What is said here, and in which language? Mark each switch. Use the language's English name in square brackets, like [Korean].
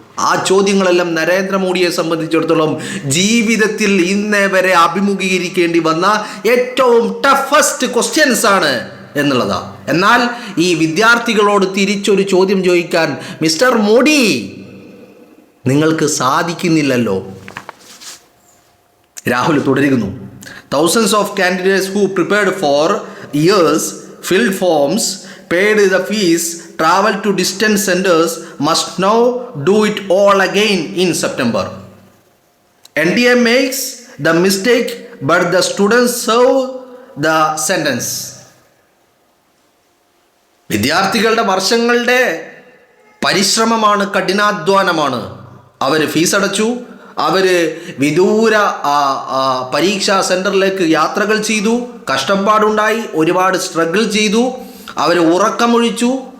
[Malayalam] ആ ചോദ്യങ്ങളെല്ലാം നരേന്ദ്രമോദിയെ സംബന്ധിച്ചിടത്തോളം ജീവിതത്തിൽ ഇന്നേ വരെ അഭിമുഖീകരിക്കേണ്ടി വന്ന ഏറ്റവും ടഫസ്റ്റ് ക്വസ്റ്റ്യൻസ് ആണ് എന്നുള്ളതാ. എന്നാൽ ഈ വിദ്യാർത്ഥികളോട് തിരിച്ചൊരു ചോദ്യം ചോദിക്കാൻ മിസ്റ്റർ മോഡി നിങ്ങൾക്ക് സാധിക്കുന്നില്ലല്ലോ. രാഹുൽ തുടരുന്നു. [English] Thousands of candidates who prepared for years, filled forms, paid the fees, traveled to distant centers must now do it all again in September. NDA makes the mistake, but the students serve the sentence. [Malayalam] വിദ്യാർത്ഥികളുടെ വർഷങ്ങളുടെ പരിശ്രമമാണ്, കഠിനാധ്വാനമാണ്. അവർ fees അടച്ചു, അവർ വിദൂര പരീക്ഷാ സെൻറ്ററിലേക്ക് യാത്രകൾ ചെയ്തു, കഷ്ടപ്പാടുണ്ടായി, ഒരുപാട് struggle ചെയ്തു, അവർ ഉറക്കമൊഴിച്ചു.